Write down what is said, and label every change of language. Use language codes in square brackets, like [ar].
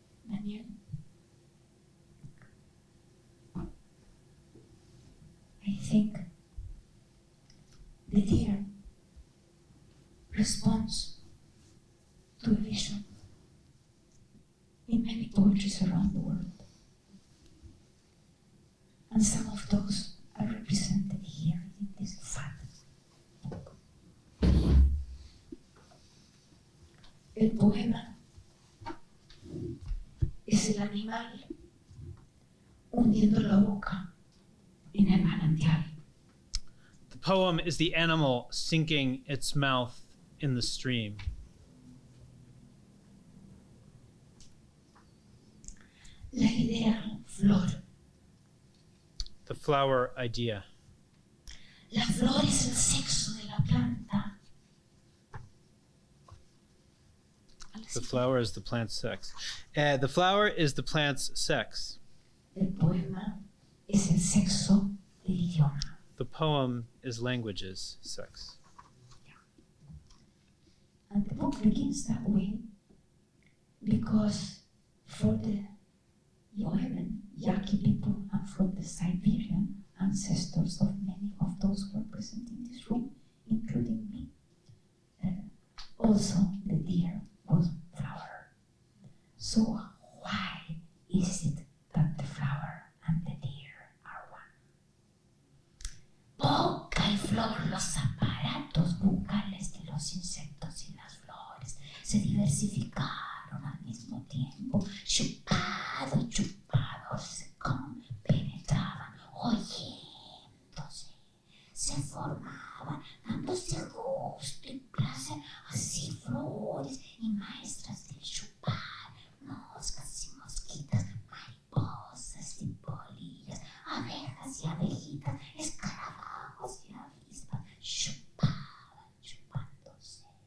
[en] Daniel, I think the deer responds to a vision in many poetries around the world. And some of those are represented here in this fat book. [es] El poema es el animal hundiendo la boca en el manantial. [en] The poem is the animal sinking its mouth in the stream. [es] La idea flor. [en] The flower idea. [es] La flor es el sexo de la planta. [en] The flower is the plant's sex. The flower is the plant's sex. [es] El poema es el sexo del idioma. [en] The poem is language's sex. And the book begins that way because for the Yoemen, Yaqui people, and from the Siberian ancestors of many of those who are present in this room, including me, also the deer was flower. So why is it that the flower and the deer are one? [es] Boca y flor, los aparatos bucales de los insectos y las flores se diversificaron al mismo tiempo, chupados se compenetraban, oyéndose, se formaban, dándose gusto y placer, así flores y maestras del chupar, moscas y mosquitas, mariposas y polillas, abejas y abejitas, escarabajos y avispas, chupaban, chupándose.